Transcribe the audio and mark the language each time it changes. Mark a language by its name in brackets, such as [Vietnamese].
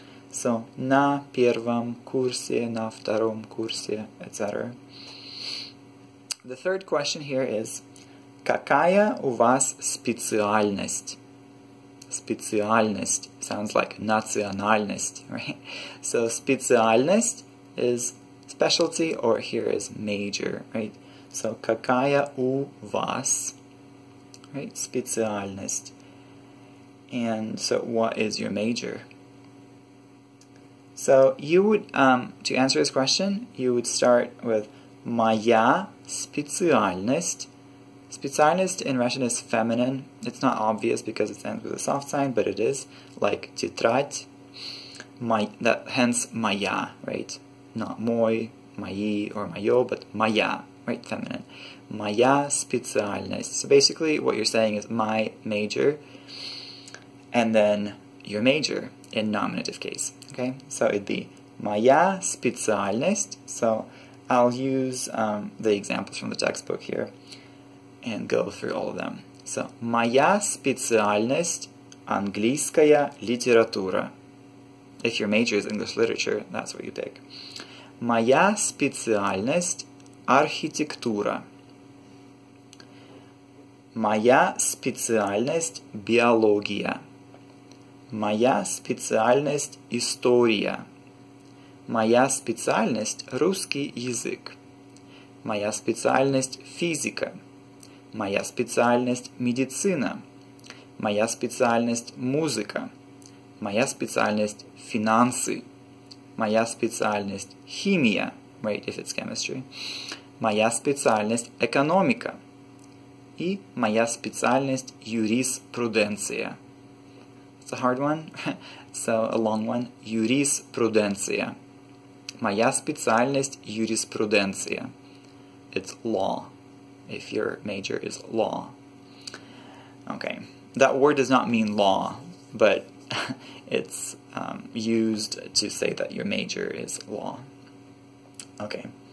[English] So, [Russian] на первом курсе, на втором курсе, etc. [English] The third question here is, [Russian] какая у вас специальность? [English] Специальность sounds like национальность, right? So, специальность is specialty, or here is major, right? So, [Russian] какая у вас, [English] right? [Russian] Специальность. [English] And so, what is your major? So, you would, to answer this question, you would start with [Russian] моя специальность. [English] Специальность in Russian is feminine. It's not obvious because it ends with a soft sign, but it is, like тетрадь. Hence моя, right? Not мой, мои, or моё, but моя, right? Feminine. [Russian] Моя специальность. [English] So basically what you're saying is my major, and then your major in nominative case. Okay? So it'd be [Russian] моя специальность. [English] So I'll use the examples from the textbook here and go through all of them. So, [Russian] моя специальность английская литература. [English] If your major is English literature, that's what you pick. [Russian] Моя специальность архитектура. Моя специальность биология. Моя специальность история. Моя специальность русский язык. Моя специальность физика. Моя специальность медицина. Моя специальность музыка. Моя специальность финансы. Моя специальность химия, [English] right, if it's chemistry. [Russian] Моя специальность экономика. И моя специальность юриспруденция. [English] It's a hard one, so a long one. [Russian] Юриспруденция. Моя специальность юриспруденция. [English] It's law, if your major is law. Okay, that word does not mean law, but it's used to say that your major is law. Okay.